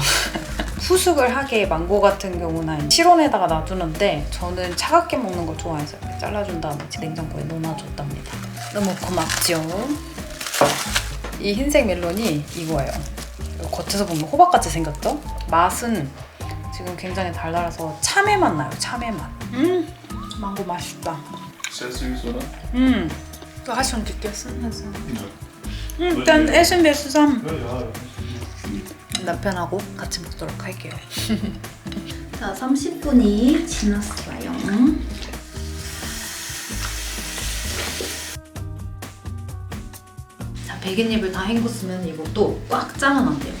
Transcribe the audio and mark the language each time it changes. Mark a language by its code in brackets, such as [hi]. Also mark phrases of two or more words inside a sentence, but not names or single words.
[ko] 후숙을 하게 망고 같은 경우는 실온에다가 놔두는데 저는 차갑게 먹는 걸 좋아해서 이렇게 잘라준 다음에 냉장고에 넣어놔줬답니다. 너무 고맙죠? 이 흰색 멜론이 이거예요. 겉에서 보면 호박같이 생겼죠? 맛은 지금 굉장히 달달해서 참외 맛 나요, 참외 맛. 망고 맛있다. [de] Sehr süß, oder? Du hast schon gegessen? Also. Ja. Dann essen wir zusammen. Ja, ja. [ko] 남편하고 같이 먹도록 할게요. 자, 30분이 지났어요. 자, 베갯잎을 다 헹궜으면 이것도 꽉 짜면 안 돼요.